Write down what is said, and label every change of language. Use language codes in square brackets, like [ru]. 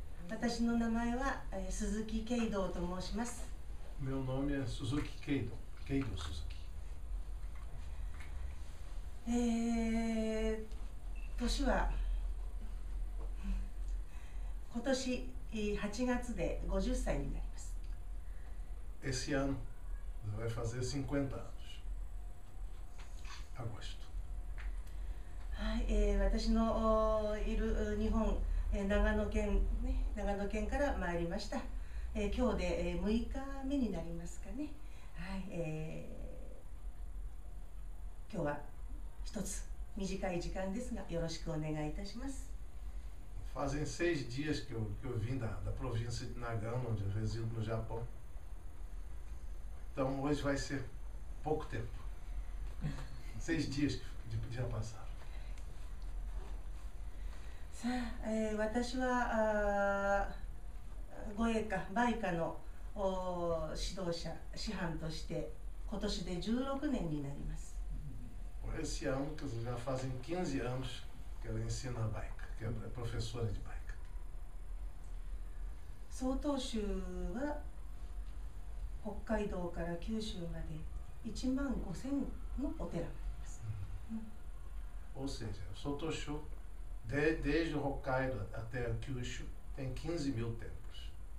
[ja] 私の名前は鈴木慶道と申します。 [pt] Meu nome é Suzuki Keido, Keido Suzuki. [ja] 年は今年8月で50歳になります。 [pt] Esse ano vai fazer 50 anos. Agosto. [ja] はい、私のいる日本、長野県から参りました。今日で6日目になりますかね。はい、今日は一つ短い時間ですがよろしくお願いいたします。 [pt] Fazem 6 dias que eu vim da província de Nagano, onde eu resido no Japão. Então hoje vai ser pouco tempo. 6 dias que já passaram. [ja] さあ、私は護衛科、売科の指導者、師範として今年で16年になります。 [pt] Esse ano, quer dizer, já fazem 15 anos que ela ensina Baika, que é professora de Baika. [ja] 曹洞宗は北海道から九州まで1万5000のお寺があります。 [pt] Ou seja, o Sotoshu, desde o Hokkaido até o Kyushu, tem 15 mil templos.